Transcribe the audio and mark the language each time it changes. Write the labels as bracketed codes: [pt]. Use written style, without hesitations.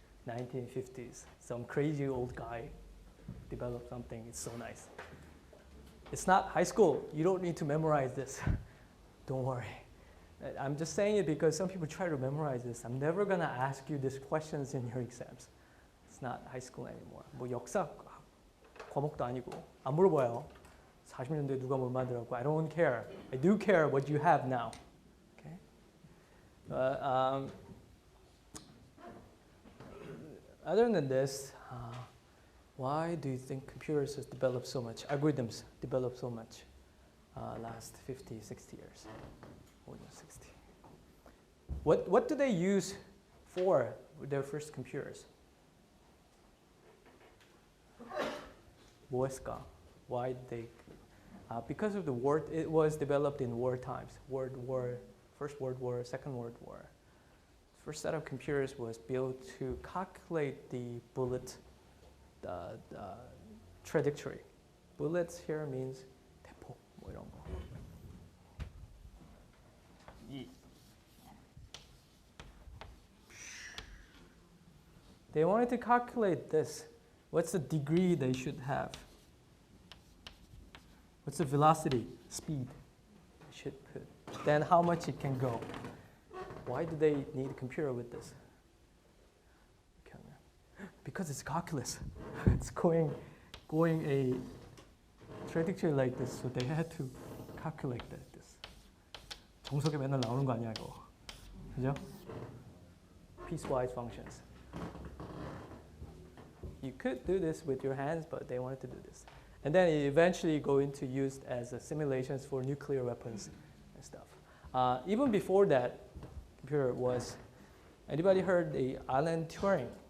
[en] 1950s, some crazy old guy developed something, it's so nice. It's not high school. You don't need to memorize this. Don't worry. I'm just saying it because some people try to memorize this. I'm never going to ask you these questions in your exams. It's not high school anymore. [ko] 뭐 역사 과목도 아니고 안 물어봐요. 40년대에 누가 뭘 만들었고. [en] I don't care. I do care what you have now. Okay? Other than this, why do you think computers has developed so much, algorithms developed so much last 50, 60 years? More than 60. What do they use for their first computers? [ko] 뭐였을까? [en] Why did they? Because of the war, it was developed in war times. First World War, Second World War. First set of computers was built to calculate the bullet trajectory. Bullets here means [ko] 대포, 뭐 이런 거. [en] They wanted to calculate this. What's the degree they should have? What's the velocity, speed they should put? Then how much it can go. Why do they need a computer with this? Because it's calculus. It's going a trajectory like this, so they had to calculate this. [ko] 정석에 맨날 나오는 거 아니야 이거, 그죠? [en] Piecewise functions. You could do this with your hands, but they wanted to do this. And then it eventually go into used as simulations for nuclear weapons and stuff. Even before that, computer was, anybody heard the Alan Turing?